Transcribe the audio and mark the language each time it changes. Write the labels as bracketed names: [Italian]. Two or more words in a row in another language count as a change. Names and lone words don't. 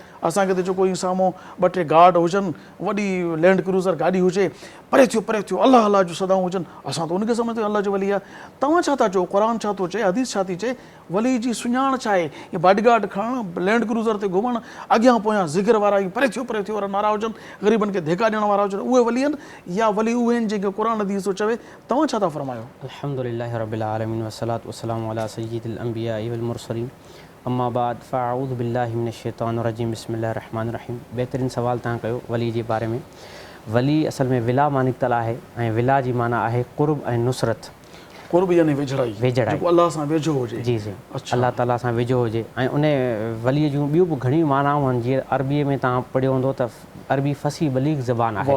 [Sindhi] असांखे त जेको ई साम्हूं ॿ टे गार्ड हुजनि वॾी लैंड क्रूज़र गाॾी हुजे परे थियो अलाह अलाह जो सदाऊं हुजनि असां त उनखे सम्झंदा आहियूं अलाह जो वली आहे. तव्हां छा था चओ क़ुर छा थो चए हदीस छा थी चए वली जी सुञाण छा आहे. इहे बॉडीगार्ड खणणु लैंड क्रूज़र ते घुमणु अॻियां पोयां ज़िक्र वारा परे थियो वारा नारा हुजनि ग़रीबनि खे धिका ॾियण वारा हुजनि उहे वली आहिनि या वली उहे आहिनि जेके क़ुर हदीस थो चवे. तव्हां छा था फरमायो. [Arabic] الحمد لله رب العالمين والصلاة والسلام على سيد الأنبياء والمرسلين أما بعد فأعوذ بالله من الشيطان الرجيم بسم الله الرحمن الرحيم. [Sindhi] बहितरीन सवाल तव्हां कयो वली जे बारे में. वली असल में विला मां निकितल आहे ऐं विला जी माना आहे क़ुर्ब ऐं नुसरत. क़ुर्ब यानी वेझड़ाई जेको अल्लाह सां वेझो हुजे. जी जी अल्लाह ताला सां वेझो हुजे. ऐं उन वलीअ जूं ॿियूं बि घणियूं मानाऊं आहिनि. जीअं अरबीअ में तव्हां पढ़ियो हूंदो त अरबी फसी बलीग ज़बान आहे.